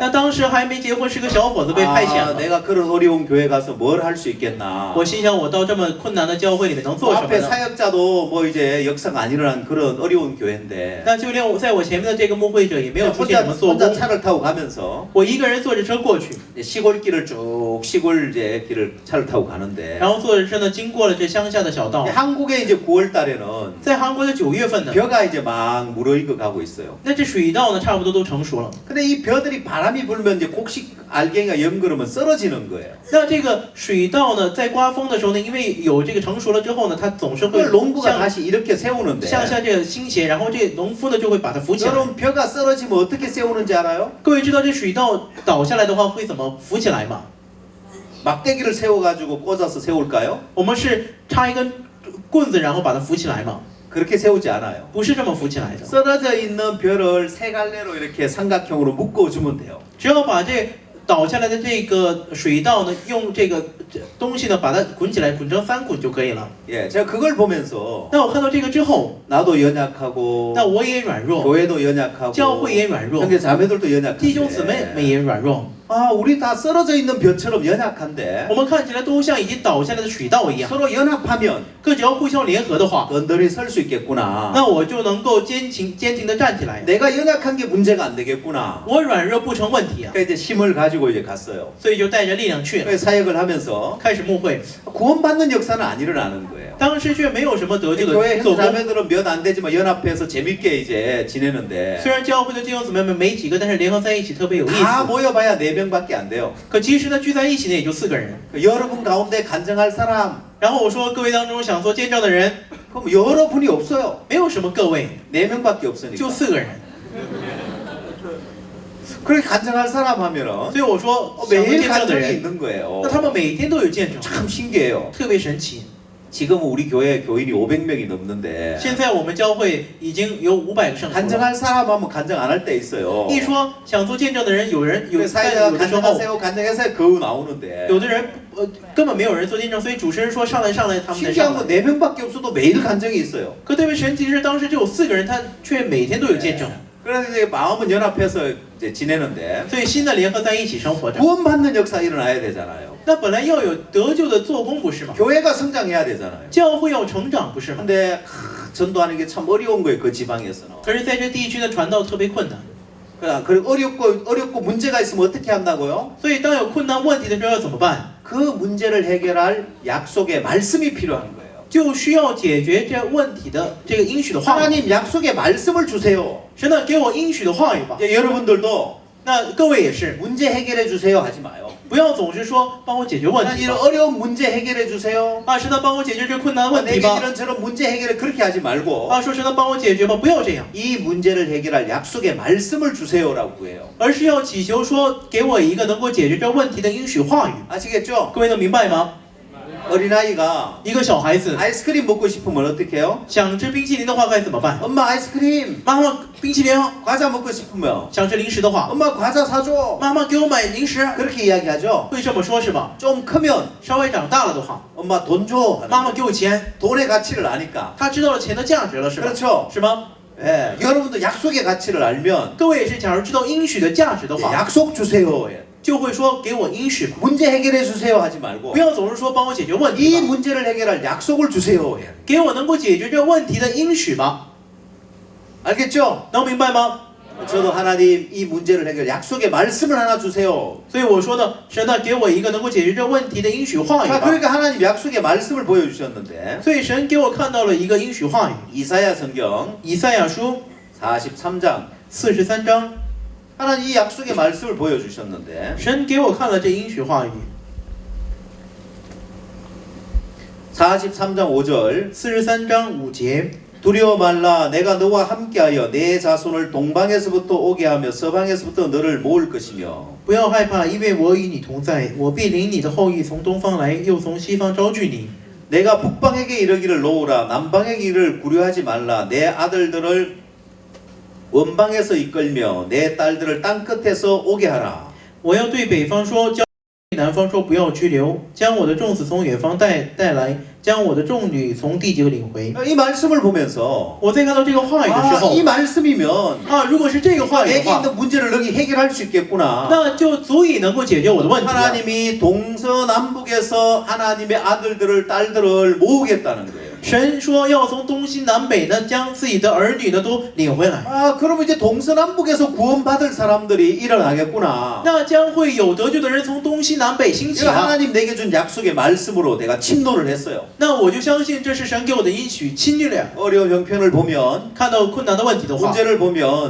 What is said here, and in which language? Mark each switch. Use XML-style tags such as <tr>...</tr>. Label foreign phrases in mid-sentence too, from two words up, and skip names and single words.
<zh>那当时还没结婚，是个小伙子被派遣 아, 了。</zh> <ko>내가 그런 어려운 교회 가서 뭘 할 수 있겠나.</ko> <zh>我心想，我到这么困难的教会里面能</zh> <ko>그</ko> <zh>做什么</zh> <ko>앞에</ko> <zh>呢？</zh> <ko>사역자도 뭐 이제 역사가 안 일어난 그런 어려운 교회인데</ko> <zh>那就连我在我前面的这个牧会者也没有出现</zh> <ko>혼자,</ko> <zh>什么做</zh> <ko>혼자</ko> <zh>工，</zh> <ko>차를 타고 가면서</ko> <zh>我一个人坐着车过去，</zh> <ko>이제 시골길을 쭉 시골 이제 길을 차를 타고 가는데</ko> <zh>然后坐着车呢经过了这乡下的小道。</zh> <ko>한국에 이제 9월 달에는</ko> <zh>在韩国的9月份呢，</zh> <ko>벼가 이제 막 무르익어 가고 있어요.</ko> <zh>那这水稻呢差不多都成熟了。</zh> <ko>근데 이 벼들이 바람이 불면 이제 곡식 알갱이가 연그러면 썰어지는 거예요.</ko> <zh>那这个水稻呢，在刮风的时候呢，因为有这个成熟了之后呢，它总是会</zh> <ko>그걸 농부가</ko> <zh>向</zh> <ko>다시 이렇게 세우는데</ko> <zh>向下这个倾斜，然后这个农夫呢就会把它扶起来。</zh> <ko>여러분 벼가 쓰러지면 어떻게 세우는지 알아요?</ko> <zh>各位知道这水稻倒下来的话会怎么扶起来吗？</zh> <ko>막대기를 세워가지고 꽂아서 세울까요?</ko> <zh>我们是插一根棍子，然后把它扶起来吗？</zh> <ko>그렇게 세우지 않아요.</ko> <zh>不是这么扶起来的，</zh> <ko>쓰러져 있는 벼를 세 갈래로 이렇게 삼각형으로 묶어주면 돼요.</ko> <zh>只要把这倒下来的这个水稻呢，用这个东西呢把它捆起来，捆成3捆就可以了。</zh> <ko>예, 제가 그걸 보면서</ko> <zh>那我看到这个之后，</zh> <ko>나도 연약하고</ko> <zh>那我也软弱，</zh> <ko>교회도 연약하고</ko> <zh>教会也软弱，</zh> <ko>형제 자매들도</ko> <zh>弟兄姊妹们</zh> <ko>연약한데</ko> <zh>也软弱。</zh> <ko>아 우리 다 쓰러져 있는 벼처럼 연약한데</ko> <zh>我们看起来都像已经倒下来的水稻一样，</zh> <ko>서로 연합하면</ko> <zh>可只要互相联合的话，</zh> <ko>든든히 설 수 있겠구나.</ko> <zh>那我就能够坚挺的站起来。</zh> <ko>내가 연약한 게 문제가 안 되겠구나.</ko> <zh>我软弱不成问题啊，</zh> <ko>그러니까 이제 힘을 가지고 이제 갔어요.</ko> <zh>所以就带着力量去了，</zh> <ko>그래서 사역을 하면서</ko> <zh>开始牧会。</zh> <ko>구원받는 역사는 안 일어나는 거예요.</ko> <zh>当时却没有什么得救</zh> <ko>교회</ko> <zh>的做</zh> <ko>형제</ko> <zh>工，</zh> <ko>자매들은 몇 안 되지만 연합해서 재밌게 이제 지내는데</ko> <zh>虽然教会的弟兄姊妹们没几个，但是联合在一起特别有意</zh> <ko>다</ko> <zh>思。</zh> <ko>모여봐야 4명밖에 안 돼요.</ko> <zh>可其实呢，聚在一起呢也就4个人。</zh> <ko>여러분 가운데 간증할 사람</ko> <zh>然后我说，各位当中想做见证的人，</zh> <ko>그럼 여러분이 없어요.</ko> <zh>没有什么各位，</zh> <ko>4명밖에 없으니까.</ko> <zh>就4个人。</zh> <ko>그렇게 간증할 사람 하면은</ko> <zh>所以我说，想做</zh> <ko>매일</ko> <zh>见证的</zh> <ko>간증이</ko> <zh>人，</zh> <ko>있는 거예요.</ko> <zh>那他们每天都有见证，</zh> <ko>참 신기해요.</ko> <zh>特别神奇。</zh> <ko>지금은 우리 교회 교인이 500명이 넘는데</ko> <zh>现在我们教会已经有500个圣徒了。</zh> <ko>간증할 사람 하면 간증 안 할 때 있어요.</ko> <zh>一说想做见证的人，有人有，但</zh> <ko>사회자가</ko> <zh>有的时候，</zh> <ko>간증하세요 간증해서 거우 나오는데</ko> <zh>有的人根本没有人做见证，所以主持人说上来，他们才</zh> <ko>신기한</ko> <zh>上</zh> <ko>건</ko> <zh>来。</zh> <ko>4명밖에 없어도 매일 간증이 있어요.</ko> <zh>可特别神奇的是，当时只有4个人，他却每天都有见证，</zh> <ko>그래서 이제 마음은 연합해서 이제 지내는데</ko> <zh>所以新的联合在一起生活着。</zh> <ko>구원받는 역사 일어나야 되잖아요.</ko> <zh>那本来要有得救的做工，不是吗？</zh> <ko>교회가 성장해야 되잖아요.</ko> <zh>教会要成长，不是吗？</zh> <ko>근데 전도하는 게 참 어려운 거예요. 그 지방에서는.</ko> <zh>可是在这地区的传道特别困难，</zh> <ko>그리고 어렵고 문제가 있으면 어떻게 한다고요?</ko> <zh>所以当有困难问题的时候要怎么办？</zh> <ko>그 문제를 해결할 약속의 말씀이 필요한 거예요.</ko> <zh>就需要解决这问题的这个应许的话语。</zh> <ko>하나님 약속의 말씀을 주세요.</ko> <zh>神呢，给我应许的话语吧。</zh> <ko>이제 여러분들도</ko> <zh>那各位也是，</zh> <ko>문제 해결해 주세요 하지 마요.</ko> <zh>不要总是说帮我解决问题</zh> <ko>하나님</ko> <zh>吧。</zh> <ko>어려운 문제 해결해 주세요.</ko> <zh>啊，神呢，帮我解决这困难问题</zh> <ko>내게</ko> <zh>吧。</zh> <ko>이런저런 문제 해결해 그렇게 하지 말고</ko> <zh>啊，说神呢，帮我解决吧，不要这样，</zh> <ko>이 문제를 해결할 약속의 말씀을 주세요라고 해요.</ko> <zh>而是要祈求说，给我一个能够解决这问题的应许话语。</zh> <ko>아시겠죠?</ko> <zh>各位能明白吗？</zh> <ko>어린아이가</ko> <zh>一个小孩子</zh> <ko>아이스크림 먹고 싶으면 어떻게 해요?</ko> <zh>想吃冰淇淋的话该怎么办？</zh> <ko>엄마 아이스크림.</ko> <zh>妈妈，冰淇淋哦。</zh> <ko>과자 먹고 싶으면</ko> <zh>想吃零食的话，</zh> <ko>엄마 과자 사줘.</ko> <zh>妈妈给我买零食，</zh> <ko>그렇게 이야기하죠.</ko> <zh>会这么说是吧？</zh> <ko>좀 크면</ko> <zh>稍微长大了的话，</zh> <ko>엄마 돈 줘.</ko> <zh>妈妈给我钱，</zh> <ko>돈의 가치를 아니까.</ko> <zh>他知道了钱的价值了是吧？</zh> <ko>그렇죠.</ko> <zh>是吗？</zh> <ko>예, 여러분도 약속의 가치를 알면</ko> <zh>各位也是，假如知道应许的价值的</zh> <ko>예,</ko> <zh>话，</zh> <ko>약속 주세요. 예.</ko> <zh>就会说给我应许吧，</zh> <ko>문제 해결해 주세요 하지 말고</ko> <zh>不要总是说帮我解决问</zh> <ko>이</ko> <zh>题吧，</zh> <ko>문제를 해결할 약속을 주세요. 예.</ko> <zh>给我能够解决这问题的应许吧，</zh> <ko>알겠죠?</ko> <zh>能明白吗？</zh> <ko>저도 하나님 이 문제를 해결 약속의 말씀을 하나 주세요.</ko> <zh>所以我说呢，神呢给我一个能够解决这问题的应许话语</zh> <ko>자,</ko> <zh>吧。</zh> <ko>그러니까 하나님 약속의 말씀을 보여주셨는데</ko> <zh>所以神给我看到了一个应许话语，</zh> <ko>이사야 성경</ko> <zh>以赛亚书</zh> <ko>43장</ko> <zh>43章，</zh> <ko>하나님 이 약속의 말씀을 보여주셨는데</ko> <zh>神给我看了这应许话语。</zh> <ko>43장 5절</ko> <zh>43 章5节，</zh> <ko>두려워 말라 내가 너와 함께하여 내 자손을 동방에서부터 오게 하며 서방에서부터 너를 모을 것이며</ko> <zh>不要害怕，因为我与你同在，我必领你的后裔从东方来，又从西方招聚你。</zh> <ko>내가 북방에게 이르기를 놓으라 남방에게 이르기를 구려하지 말라 내 아들들을 원방에서 이끌며 내 딸들을 땅끝에서 오게 하라</ko> <zh>我要对北方说，将对南方说，不要拘留，将我的众子从远方带来，将我的众女从地极领回。</zh> <ko>이 말씀을 보면서</ko> <zh>我在看到这个话语的时 아, 候</zh> <ko>이 말씀이면</ko> <zh>啊，如果是这个话语的</zh> <ko>내게</ko> <zh>话，</zh> <ko>있는 문제를 너희 해결할 수 있겠구나</ko> <zh>那就足以能够解决我的问题了。</zh> <ko>하나님이 동서남북에서 하나님의 아들들을 딸들을 모으겠다는 거예요</ko> <zh>神说要从东西南北呢，将自己的儿女呢都领回来。</zh> <ko>아 그러면 이제 동서남북에서 구원받을 사람들이 일어나겠구나</ko> <zh>那将会有得救的人从东西南北兴起</zh> <ko>이거</ko> <zh>了。</zh> <ko>하나님 내게 준 약속의 말씀으로 내가 침노를 했어요</ko> <zh>那我就相信这是神给我的应许，侵略。</zh> <ko>어려운 형편을 보면</ko> <zh>看到困难的问题的话，</zh> <ko>문제를 보면</ko>